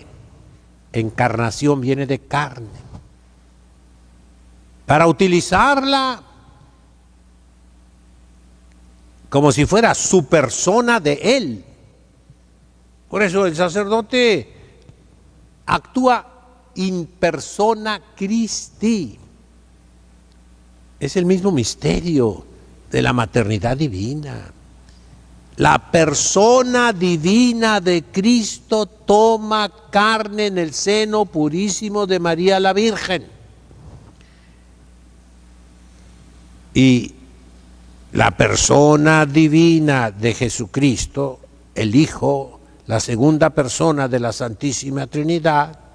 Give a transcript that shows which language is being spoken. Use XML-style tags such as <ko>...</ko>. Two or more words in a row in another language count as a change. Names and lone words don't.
<es>Encarnación viene de carne. Para utilizarla como si fuera su persona de Él. Por eso el sacerdote actúa</es> <la>in persona Christi.</la> <es>Es el mismo misterio de la maternidad divina. La persona divina de Cristo toma carne en el seno purísimo de María la Virgen. Y la persona divina de Jesucristo, el Hijo, la segunda persona de la Santísima Trinidad,</es>